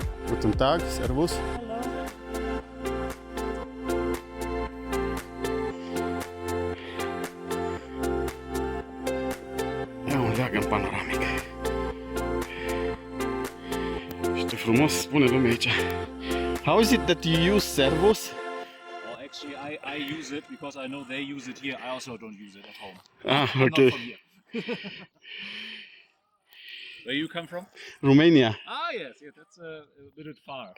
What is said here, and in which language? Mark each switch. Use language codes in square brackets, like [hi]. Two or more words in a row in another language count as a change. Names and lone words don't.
[de] Guten Tag, servus. [ro] Ia un leagăn panoramic. Și ce frumos spune lumea aici. [en] How is it that you use servus? Well, actually, I use it because I know they use it here. I also don't use it at home. Ah, I'm okay. not from here. Where you come from? Romania. Ah, yes, that's a bit far.